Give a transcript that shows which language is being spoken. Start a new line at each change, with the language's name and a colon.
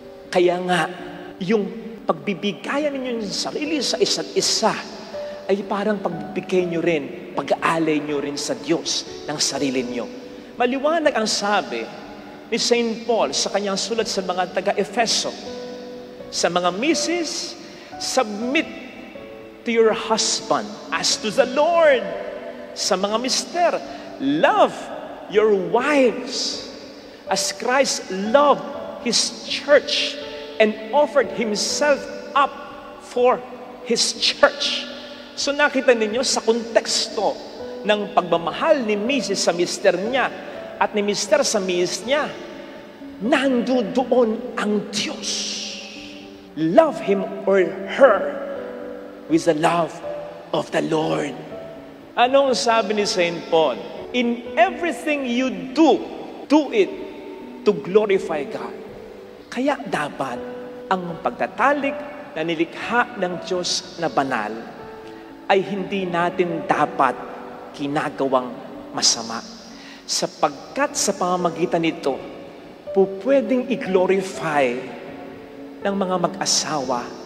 Filipino: Kaya nga, yung pagbibigayan ninyo sa sarili sa isa't isa ay parang pagbibigay nyo rin, pag-aalay nyo rin sa Diyos ng sarili nyo. Maliwanag ang sabi ni St. Paul sa kanyang sulat sa mga taga-Efeso, sa mga misis,
English: submit to your husband as to the Lord.
Filipino: Sa mga mister,
English: love your wives as Christ loved His church and offered Himself up for His church.
Filipino: So nakita ninyo sa konteksto ng pagmamahal ni Mrs. sa mister niya at ni mister sa miss niya, nandoon ang Diyos.
English: Love him or her with the love of the Lord.
Filipino: Anong sabi ni
English: St. Paul? In everything you do, do it to glorify God.
Filipino: Kaya dapat ang pagtatalik na nilikha ng Diyos na banal ay hindi natin dapat ginagawang masama. Sapagkat sa pamamagitan nito, pwedeng i-glorify ng mga mag-asawa